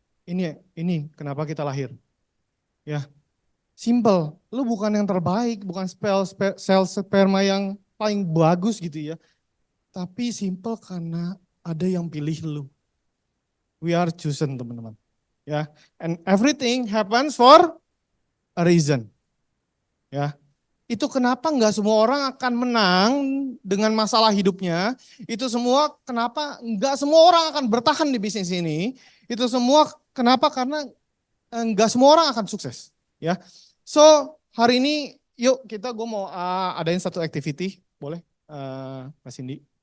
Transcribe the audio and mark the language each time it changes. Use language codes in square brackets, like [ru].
[id] Ini kenapa kita lahir. Ya. Simple. Lu bukan yang terbaik, bukan sel sperma yang paling bagus gitu ya. Tapi simple karena ada yang pilih lu. [en] We are chosen [id] teman-teman. Ya, [en] and everything happens for a reason. [id] Ya. Itu kenapa nggak semua orang akan menang dengan masalah hidupnya. Itu semua kenapa nggak semua orang akan bertahan di bisnis ini. Itu semua kenapa, karena nggak semua orang akan sukses. Ya, so hari ini yuk gue mau adain satu activity, boleh Mas Cindy?